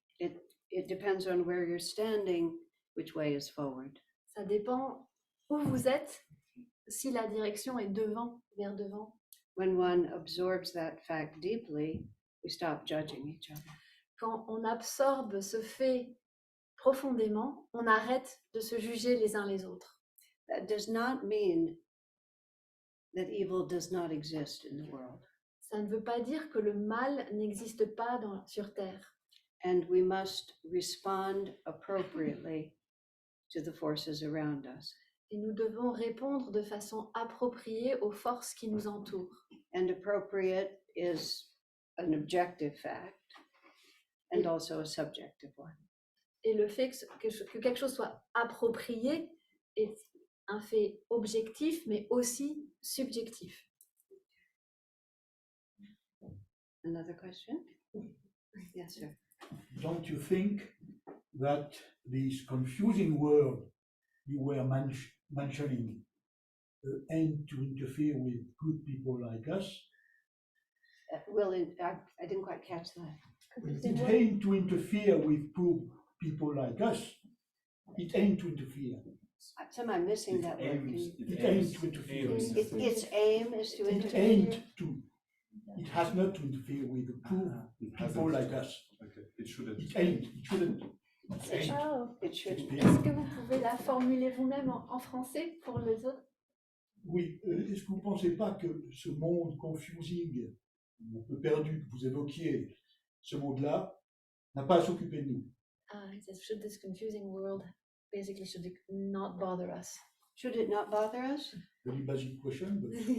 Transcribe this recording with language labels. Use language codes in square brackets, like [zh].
[en] It depends on where you're standing, which way is forward. [fr] Ça dépend où vous êtes, si la direction est devant, vers devant. [en] When one absorbs that fact deeply, we stop judging each other. [fr] Quand on absorbe ce fait profondément, on arrête de se juger les uns les autres. [en] That does not mean that evil does not exist in the world. [fr] Ça ne veut pas dire que le mal n'existe pas sur Terre. [en] And we must respond appropriately to the forces around us. [fr] Et nous devons répondre de façon appropriée aux forces qui nous entourent. [en] And appropriate is an objective fact and also a subjective one. [fr] Et le fait que quelque chose soit approprié est un fait objectif, mais aussi subjectif. [en] Another question? Yes, sir. Don't you think that this confusing word you were mentioning aim to interfere with good people like us? Well, I didn't quite catch that. It aimed to interfere with poor people like us. It aimed to interfere. Am I missing that word? Can you- It aimed to interfere. Its aim is to It interfere. aimed to. It has not to interfere with the poor people like us. Okay. It shouldn't. It aimed. It shouldn't. It aimed. Oh. It should. [fr] Est-ce que vous pouvez la formuler vous-même en français pour les autres? Oui, est-ce que vous ne pensez pas que ce monde confusing, un peu perdu que vous évoquiez, ce monde-là, n'a pas à s'occuper de nous? [en] It says, should this confusing world basically should it not bother us? Should it not bother us? Very basic question, but